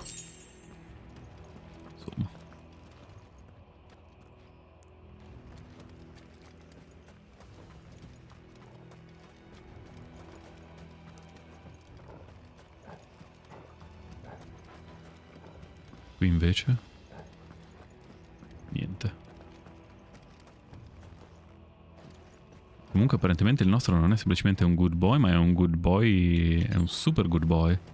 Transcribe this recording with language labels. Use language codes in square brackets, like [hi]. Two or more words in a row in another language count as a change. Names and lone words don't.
[it] Insomma. Qui invece niente. Comunque apparentemente il nostro non è semplicemente un [en] good boy, [it] ma è un [en] good boy, [it] è un [en] super good boy.